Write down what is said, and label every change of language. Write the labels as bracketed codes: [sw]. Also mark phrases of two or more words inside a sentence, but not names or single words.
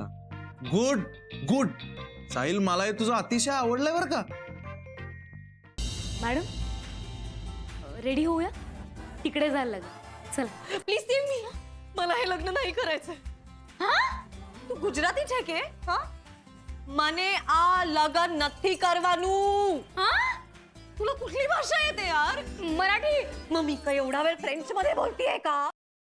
[mr] गुड गुड साहिल, मला हे तुझं अतिशय आवडलंय बरं का. मॅडम रेडी होऊया, तिकडे जायला लागेल. चला [en] please leave me. [mr] मला हे लग्न नाही करायचं. हा? [gu] તું ગુજરાતી છે કે? હા, મને આ લગન નથી કરવાનું. [mr] हा? तुला कुठली भाषा येते यार? मराठी. मग मी काय एवढा वेळ फ्रेंच मध्ये बोलतीये का?